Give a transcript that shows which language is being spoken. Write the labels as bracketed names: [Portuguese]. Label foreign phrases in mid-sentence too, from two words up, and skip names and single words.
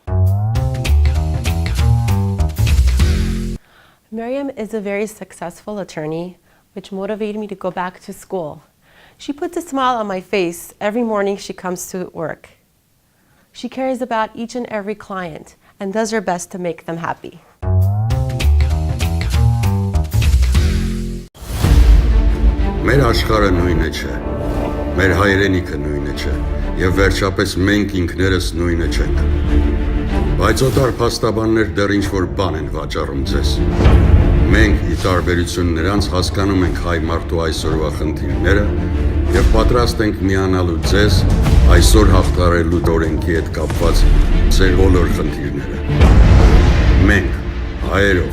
[English] Mariam is a very successful attorney, which motivated me to go back to school. She puts a smile on my face every morning she comes to work. She cares about each and every client and does her best to make them happy. [Armenian] Մեր աշխարհը նույնը չէ, մեր հայրենիքը նույնը չէ, եւ վերջապես մենք ինքներս նույնը չենք։ Բայց օտար փաստաբաններ դեռ ինչ-որ բան են վաճառում ձեզ։ Մենք, ի տարբերություն նրանց, հասկանում ենք հայ մարդու այսօրվա խնդիրները եւ պատրաստ ենք միանալու ձեզ այսօր հաղթարելու օրենքի հետ կապված ձեր բոլոր խնդիրները։ Մենք, հայերով,